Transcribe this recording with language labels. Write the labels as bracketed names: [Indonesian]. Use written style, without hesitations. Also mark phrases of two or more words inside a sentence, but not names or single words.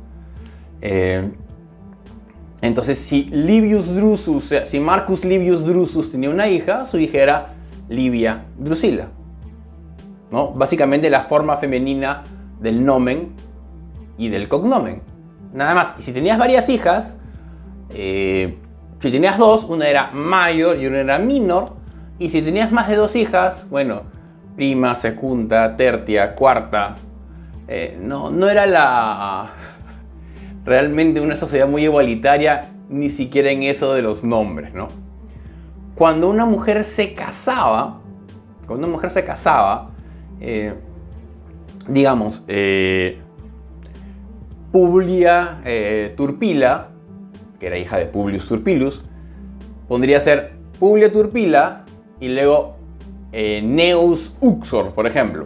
[Spanish] Entonces, si Marcus Livius Drusus tenía una hija, su hija era Livia Drusila, ¿no? Básicamente la forma femenina del nomen y del cognomen. Nada más. Y si tenías varias hijas, si tenías dos, una era mayor y una era minor. Y si tenías más de dos hijas, bueno, [Latin] prima, secunda, tertia, [Spanish] cuarta. No era realmente una sociedad muy igualitaria, ni siquiera en eso de los nombres, ¿no? Cuando una mujer se casaba, digamos, Publia Turpila, que era hija de Publius Turpilus, pondría ser Publia Turpila y luego [Latin] Neus Uxor, [Spanish] por ejemplo.